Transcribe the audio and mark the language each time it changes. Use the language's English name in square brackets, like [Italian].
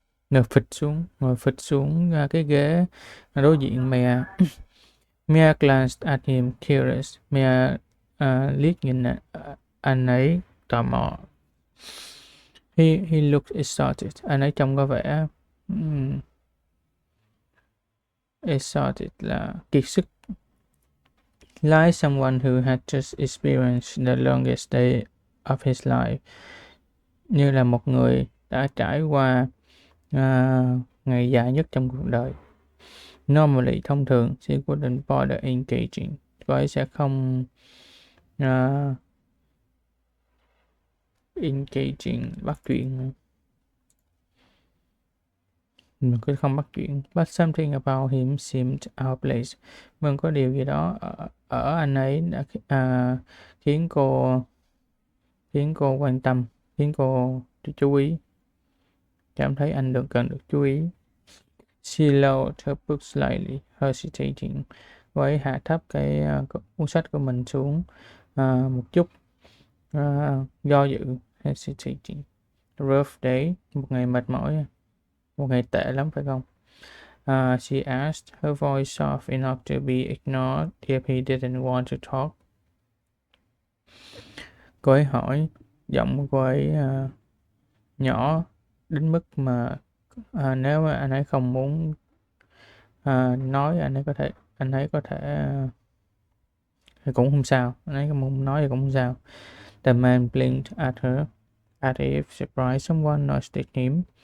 [Vietnamese] Ngồi phịch xuống cái ghế đối diện Mia. [English] Mia glanced at him curious. [Vietnamese] Mia liếc nhìn anh ấy tò mò. [English] He looked exhausted. [Vietnamese] Anh ấy trông có vẻ exhausted là kiệt sức. [English] Like someone who had just experienced the longest day of his life. [Vietnamese] Như là một người đã trải qua ngày dài nhất trong cuộc đời. [English] Normally, [Vietnamese] thông thường, [English] she wouldn't bother engaging. [Vietnamese] Cô ấy sẽ không engaging, bắt chuyện. Mình cứ không bắt chuyện. [English] But something about him seemed out of place. [Vietnamese] Vâng, có điều gì đó ở anh ấy đã khiến cô quan tâm, khiến cô chú ý. Cảm thấy anh cần được chú ý. [English] She lowered her book slightly, hesitating. [Vietnamese] Cô ấy hạ thấp cái cuốn sách của mình xuống một chút, do dự, hesitating. [English] Rough day, [Vietnamese] một ngày mệt mỏi, một ngày tệ lắm phải không? [English] She asked, her voice soft enough to be ignored if he didn't want to talk. [Vietnamese] Cô ấy hỏi, giọng của cô ấy nhỏ đến mức mà nếu mà anh ấy không muốn nói, anh ấy có thể thì cũng không sao. Anh ấy không muốn nói thì cũng không sao. [English] The man blinked at her, as if surprised someone noticed him.